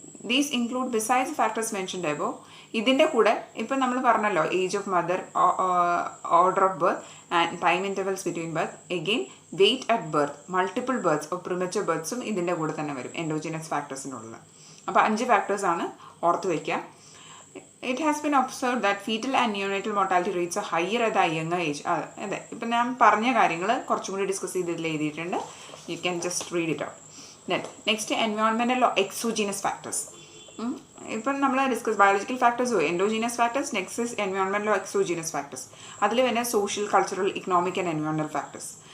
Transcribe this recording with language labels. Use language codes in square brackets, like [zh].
[en] These include besides factors mentioned above. [ml] ഇതിൻ്റെ കൂടെ ഇപ്പം നമ്മൾ പറഞ്ഞല്ലോ, [en] age of mother, order of birth and time intervals between birth, again weight at birth, multiple birth of premature ബർത്തും [ml] ഇതിൻ്റെ കൂടെ തന്നെ വരും [en] Endogenous ഫാക്ടേഴ്സിനുള്ളിൽ. [ml] അപ്പോൾ 5 ഫാക്ടേഴ്സാണ് ഓർത്ത് വയ്ക്കുക. [en] It has been observed that fetal and neonatal mortality rates are higher at a younger age. [ml] അതെ, ഇപ്പം ഞാൻ പറഞ്ഞ കാര്യങ്ങൾ കുറച്ചും കൂടി ഡിസ്കസ് ചെയ്തിട്ട് എഴുതിയിട്ടുണ്ട്. [en] You can just read it out. Then next environmental exogenous factors. [ml] ഇപ്പം നമ്മൾ [en] Discuss biological ഫാക്ടേഴ്സോ endogenous factors, next environmental exogenous factors. [ml] അതിൽ പിന്നെ [en] Social, cultural, economic and environmental factors.